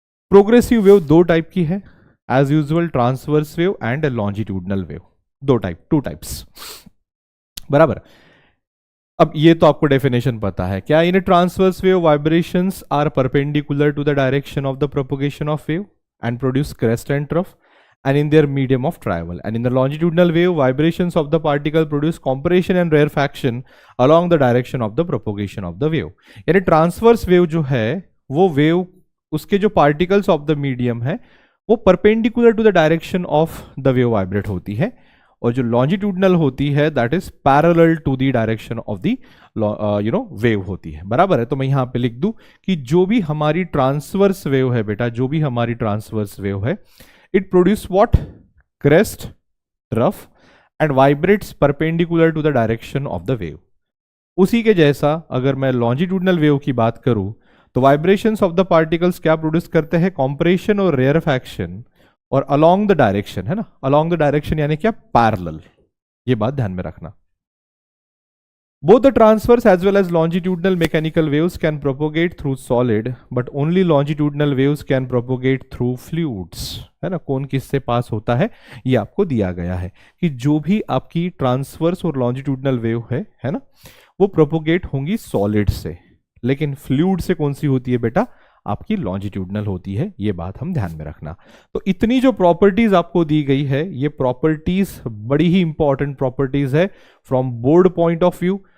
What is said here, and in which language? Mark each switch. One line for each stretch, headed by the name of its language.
Hindi: Progressive wave दो type की है, as usual transverse wave and longitudinal wave, दो टाइप, 2 टाइप्स, बराबर. अब ये तो आपको डेफिनेशन पता है क्या.
English: In transverse wave vibrations are perpendicular to the direction of the propagation of wave and produce crest and trough and in their medium of travel. And in the longitudinal wave, vibrations of the particle produce compression and rarefaction along the direction of the propagation of the wave.
Hindi: यानी transverse wave जो है वो wave, उसके जो particles of the medium है वो perpendicular to the direction of the wave vibrate होती है, और जो लॉन्जिट्यूडनल होती है
English: that is parallel to the direction of the wave
Hindi: होती है, बराबर है. तो मैं यहां पे लिख दूं कि जो भी हमारी ट्रांसवर्स वेव है बेटा, जो भी हमारी ट्रांसवर्स वेव है,
English: it produce what, crest, trough and vibrates perpendicular to the direction of the wave.
Hindi: उसी के जैसा अगर मैं longitudinal wave की बात करूं तो
English: vibrations of the particles
Hindi: क्या प्रोड्यूस करते हैं, compression और rarefaction, और along the direction, है ना, along the direction यानी क्या, parallel. ये बात ध्यान में रखना.
English: Both the transverse as well as longitudinal mechanical waves can propagate through solid, but only longitudinal waves can propagate through fluids.
Hindi: है ना, कौन किससे पास होता है ये आपको दिया गया है कि जो भी आपकी ट्रांसवर्स और लॉन्जिट्यूडनल वेव है ना, वो प्रोपोगेट होंगी सॉलिड से, लेकिन फ्लूइड से कौन सी होती है बेटा, आपकी लॉन्जिट्यूडनल होती है। ये बात हम ध्यान में रखना। तो इतनी जो प्रॉपर्टीज आपको दी गई है, ये प्रॉपर्टीज बड़ी ही इंपॉर्टेंट प्रॉपर्टीज है
English: From board point of view.